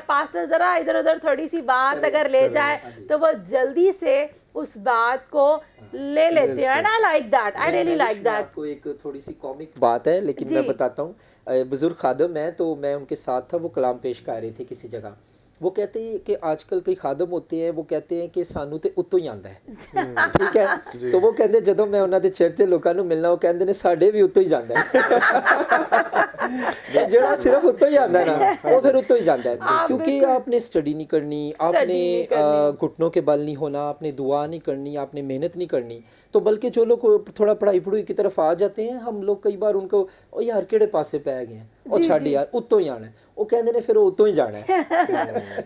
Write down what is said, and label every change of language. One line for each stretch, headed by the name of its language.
Urdu: Pastor ذرا ادھر ادھر تھوڑی سی بات اگر لے جائے تو وہ جلدی سے اس بات کو لے لیتے ہیں.
English: I like that. I really like that.
Urdu: آپ کو ایک تھوڑی سی کامک بات ہے لیکن میں بتاتا ہوں. بزرگ خادم ہیں تو میں ان کے ساتھ تھا, وہ کلام پیش کر رہے تھے کسی جگہ. وہ کہتے ہیں کہ آج کل کئی خادم ہوتے ہیں وہ کہتے ہیں کہ
Punjabi: سانو تے اتوں ہی آندا ہے,
Urdu: ٹھیک ہے.
Punjabi: تو وہ کہندے جدوں میں انہاں دے چرچ دے لوکاں نوں ملنا وہ کہندے نے ساڈے بھی اتوں ہی جاندا ہے. جڑا صرف اتوں ہی آندا ہے نا وہ پھر اتوں ہی جاندا ہے,
Urdu: کیونکہ آپ نے اسٹڈی نہیں کرنی, آپ نے گھٹنوں کے بل نہیں ہونا, آپ نے دعا نہیں کرنی, آپ نے محنت نہیں کرنی. تو بلکہ جو لوگ تھوڑا پڑھائی پڑھائی کی طرف آ جاتے ہیں, ہم لوگ کئی بار ان کو
Punjabi: او یار کیڑے پاسے پے گئے ہیں, او چھڈ یار اتوں ہی آنا ہے, وہ کہندے نے پھر اتوں ہی جانا ہے.